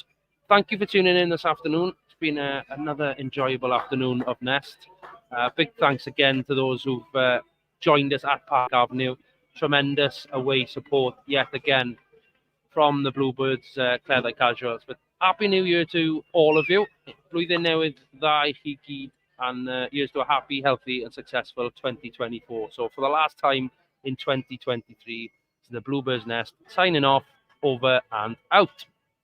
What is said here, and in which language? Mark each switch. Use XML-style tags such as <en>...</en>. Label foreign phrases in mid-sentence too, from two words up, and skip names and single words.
<en>Thank you for tuning in this afternoon. It's been another enjoyable afternoon of Nest. Big thanks again to those who've joined us at Park Avenue. Tremendous away support yet again from the Bluebirds, Cleddau Casuals. But Happy New Year to all of you.</en> <cy>Blwyddyn newydd dda I chi gyd,</cy> <en>and here's to a happy, healthy and successful 2024. So for the last time in 2023, it's the Bluebirds Nest signing off, over and out.</en>